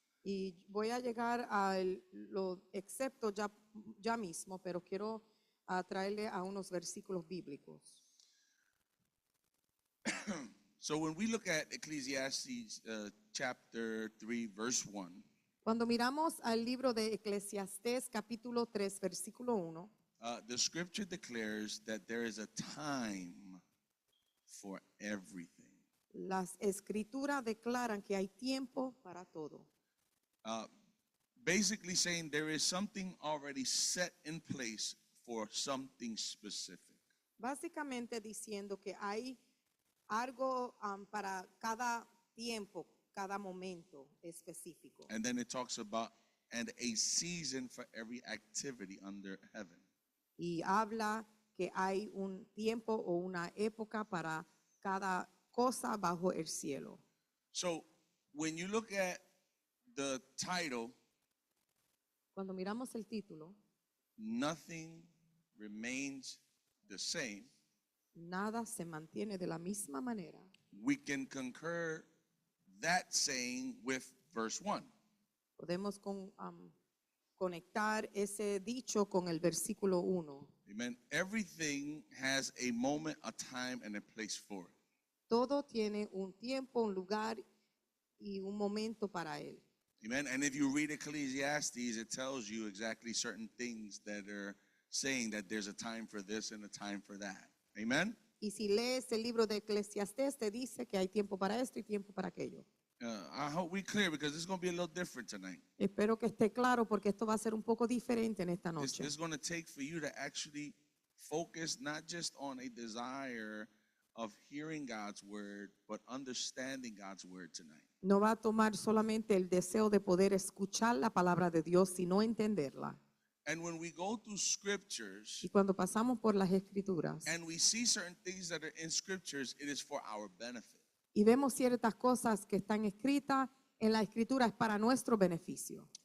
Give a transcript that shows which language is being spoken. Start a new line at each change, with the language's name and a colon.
Spanish: Y voy a llegar a lo excepto ya mismo, pero quiero traerle a unos versículos bíblicos.
English: So when we look at Ecclesiastes chapter 3, verse 1,
Spanish: Cuando miramos al libro de Eclesiastés capítulo 3, versículo 1,
English: the scripture declares that there is a time for everything.
Spanish: las escrituras declaran que hay tiempo para todo.
English: Basically saying there is something already set in place for something specific.
Spanish: Básicamente diciendo que hay algo para cada tiempo, cada momento específico.
English: And then it talks about and a season for every activity under heaven.
Spanish: Y habla que hay un tiempo o una época para cada cosa bajo el cielo.
English: So when you look at the title,
Spanish: Cuando miramos el título,
English: nothing remains the same,
Spanish: nada se mantiene de la misma manera.
English: we can concur that saying with verse 1.
Spanish: Podemos conectar ese dicho con el versículo 1.
English: Amen. Everything has a moment, a time, and a place for it.
Spanish: Todo tiene un tiempo, un lugar y un momento para él.
English: Amen. And if you read Ecclesiastes, it tells you exactly certain things that are saying that there's a time for this and a time for that. Amen.
Spanish: Y si lees el libro de Eclesiastés, te dice que hay tiempo para esto y tiempo para aquello.
English: I hope we're clear because this is going to be a little different tonight.
Spanish: Espero que esté claro porque esto va a ser un poco diferente en esta
English: It's
Spanish: noche.
English: going to take for you to actually focus not just on a desire of hearing God's word, but understanding God's word tonight.
Spanish: No va a tomar solamente el deseo de poder escuchar la palabra de Dios, sino entenderla.
English: And when we go through scriptures
Spanish: Y cuando pasamos por las escrituras
English: and we see certain things that are in scriptures, it is for our benefit.
Spanish: y vemos ciertas cosas que están escritas en la escritura, es para nuestro beneficio.